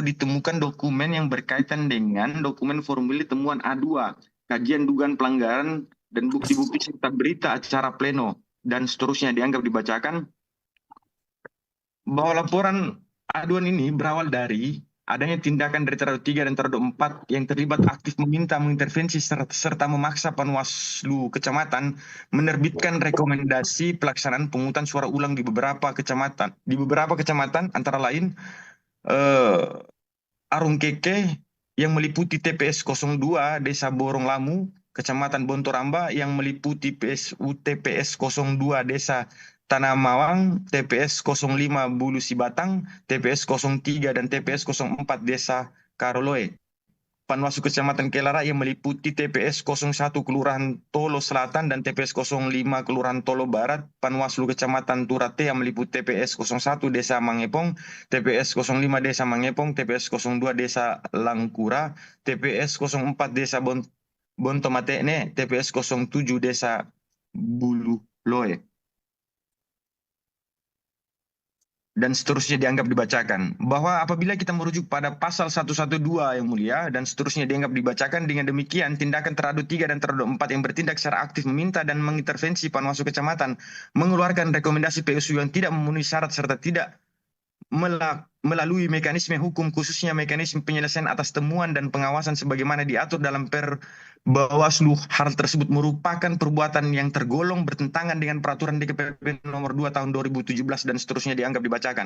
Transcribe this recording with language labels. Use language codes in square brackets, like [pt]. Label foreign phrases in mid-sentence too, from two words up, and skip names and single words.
[id] ditemukan dokumen yang berkaitan dengan dokumen formulir temuan A2, kajian dugaan pelanggaran dan bukti-bukti serta berita acara pleno dan seterusnya dianggap dibacakan, bahwa laporan aduan ini berawal dari adanya tindakan dari teradu 3 dan teradu 4 yang terlibat aktif meminta mengintervensi serta memaksa Panwaslu Kecamatan menerbitkan rekomendasi pelaksanaan pemungutan suara ulang di beberapa kecamatan. Di beberapa kecamatan antara lain Arung Keke yang meliputi TPS 02 Desa Borong Lamu, Kecamatan Bontoramba yang meliputi TPS 02 Desa Tanah Mawang, TPS 05 Bulu Sibatang, TPS 03 dan TPS 04 Desa Karoloe. Panwaslu Kecamatan Kelara yang meliputi TPS 01 Kelurahan Tolo Selatan dan TPS 05 Kelurahan Tolo Barat, Panwaslu Kecamatan Turate yang meliputi TPS 01 Desa Mangepong, TPS 05 Desa Mangepong, TPS 02 Desa Langkura, TPS 04 Desa Bontomatene, TPS 07 Desa Bulu Loe. Dan seterusnya dianggap dibacakan. Bahwa apabila kita merujuk pada pasal 112 yang mulia dan seterusnya dianggap dibacakan, dengan demikian tindakan teradu 3 dan teradu 4 yang bertindak secara aktif meminta dan mengintervensi Panwaslu Kecamatan mengeluarkan rekomendasi PSU yang tidak memenuhi syarat serta tidak melalui mekanisme hukum khususnya mekanisme penyelesaian atas temuan dan pengawasan sebagaimana diatur dalam Bawaslu, hal tersebut merupakan perbuatan yang tergolong bertentangan dengan peraturan DKPP nomor 2 tahun 2017 dan seterusnya dianggap dibacakan.